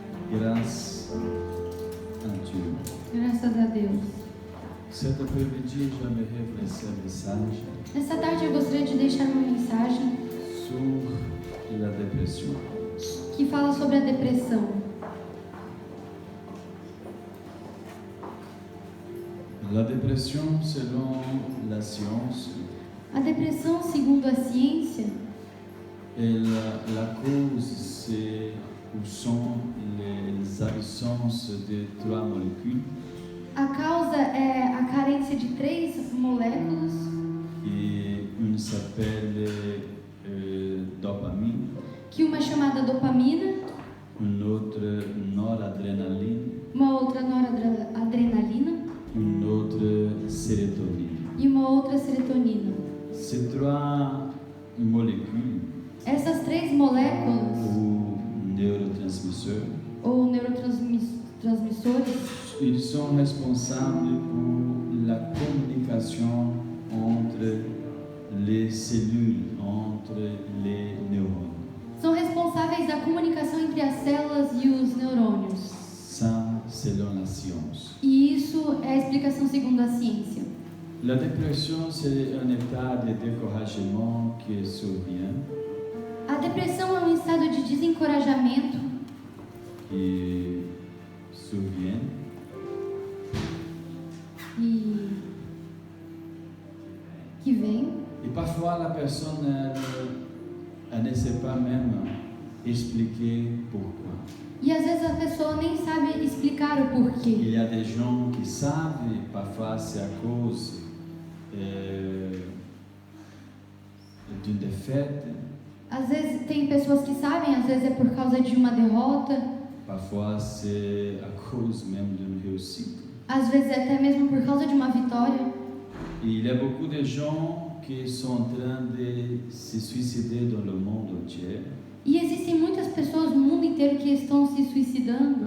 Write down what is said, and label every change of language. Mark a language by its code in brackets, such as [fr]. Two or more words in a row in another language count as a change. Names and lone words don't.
[fr] grâce à Dieu. [pt] Graças a Deus. [fr] Cet après-midi, j'aimerais vous laisser un message [pt] Nessa tarde eu gostaria de deixar uma mensagem [fr] sur la dépression. [pt] que fala sobre a depressão. [fr] La dépression, selon la science, [pt] A depressão, segundo a ciência, [fr] la cause, c'est ou sont les absences de 3 molécules [pt] a causa é a carência de 3 moléculas, [fr] et une s'appelle dopamine, [pt] que uma é chamada dopamina, [fr] une autre noradrénaline, [pt] uma outra noradrenalina [fr] une autre sérotonine. [pt] e uma outra serotonina. [fr] Ces 3 molécules [pt] Essas 3 moléculas [fr] ou neurotransmisseurs, [pt] ou neurotransmissores, [fr] ils sont responsables pour la communication entre les cellules, entre les neurones. [pt] são responsáveis da comunicação entre as células e os neurônios. [fr] Ça, selon la science. [pt] E isso é a explicação segundo a ciência. [fr] La dépression, c'est un état de découragement qui survient, [pt] A depressão é um estado de desencorajamento [fr] qui survient [pt] e que vem, [fr] et parfois la personne, elle ne sait pas même expliquer pourquoi. [pt] e às vezes a pessoa nem sabe explicar o porquê. [fr] Il y a des gens qui savent, et parfois c'est à cause d'une défaite, [pt] Às vezes tem pessoas que sabem, às vezes é por causa de uma derrota, [fr] parfois c'est à cause même d'une réussite. [pt] às vezes é até mesmo por causa de uma vitória. [fr] Et il y a beaucoup de gens qui sont en train de se suicider dans le monde entier [pt] E existem muitas pessoas no mundo inteiro que estão se suicidando